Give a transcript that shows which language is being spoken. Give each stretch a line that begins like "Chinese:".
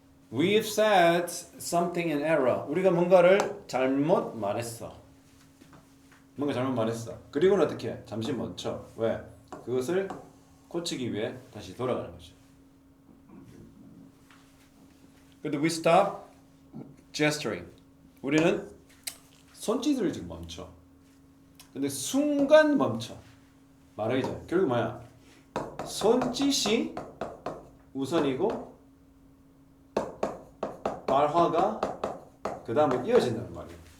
English: We've said something in error.
Korean: 우리가 뭔가를 잘못 말했어. 뭔가 잘못 말했어. 그리고는 어떻게 해? 잠시 멈춰. 왜? 그것을 고치기 위해 다시 돌아가는 거죠. 근데
English: we stop gesturing.
Korean: 우리는 손짓을 지금 멈춰. 근데 순간 멈춰. 말하기 전에. 결국 뭐야? 손짓이 우선이고 말화가 그 다음에 이어진다는 말이에요.